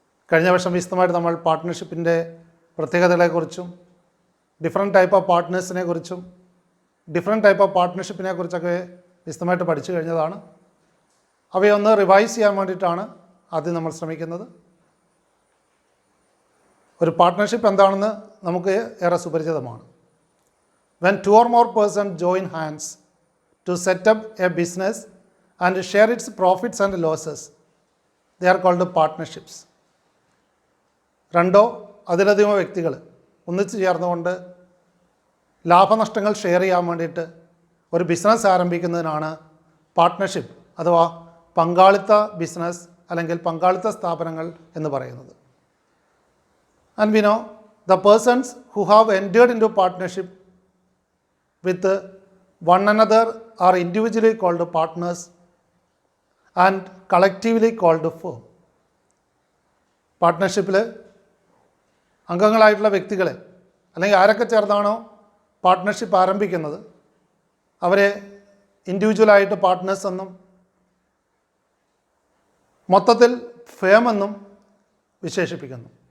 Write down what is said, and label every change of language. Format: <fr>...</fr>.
<ml>കഴിഞ്ഞ വർഷം വിശദമായിട്ട് നമ്മൾ പാർട്ട്ണർഷിപ്പിൻ്റെ പ്രത്യേകതകളെക്കുറിച്ചും ഡിഫറെൻറ്റ് ടൈപ്പ് ഓഫ് പാർട്ട്നേഴ്സിനെ കുറിച്ചും ഡിഫറെൻറ്റ് ടൈപ്പ് ഓഫ് പാർട്ട്ണർഷിപ്പിനെ കുറിച്ചൊക്കെ വിശദമായിട്ട് പഠിച്ചു കഴിഞ്ഞതാണ്. അവയൊന്ന് റിവൈസ് ചെയ്യാൻ വേണ്ടിയിട്ടാണ് ആദ്യം നമ്മൾ ശ്രമിക്കുന്നത്. ഒരു പാർട്ട്ണർഷിപ്പ് എന്താണെന്ന് നമുക്ക് ഏറെ സുപരിചിതമാണ്.</ml> <en>When 2 or more persons join hands to set up a business and share its profits and losses, they are called partnerships.</en> <ml>2 അതിലധികമോ വ്യക്തികൾ ഒന്നിച്ചു ചേർന്നുകൊണ്ട് ലാഭനഷ്ടങ്ങൾ ഷെയർ ചെയ്യാൻ വേണ്ടിയിട്ട് ഒരു ബിസിനസ് ആരംഭിക്കുന്നതിനാണ് പാർട്ട്ണർഷിപ്പ് അഥവാ പങ്കാളിത്ത ബിസിനസ് അല്ലെങ്കിൽ പങ്കാളിത്ത സ്ഥാപനങ്ങൾ എന്ന് പറയുന്നത്.</ml> <en>And we know the persons who have entered into partnership with one another are individually called partners and collectively called firm.</en> <ml>പാർട്ട്ണർഷിപ്പിൽ അംഗങ്ങളായിട്ടുള്ള വ്യക്തികളെ അല്ലെങ്കിൽ ആരൊക്കെ ചേർന്നാണോ പാർട്ട്ണർഷിപ്പ് ആരംഭിക്കുന്നത് അവരെ ഇൻഡിവിജ്വലായിട്ട് പാർട്ട്നേഴ്സ് എന്നും മൊത്തത്തിൽ ഫേം എന്നും വിശേഷിപ്പിക്കുന്നു.</ml>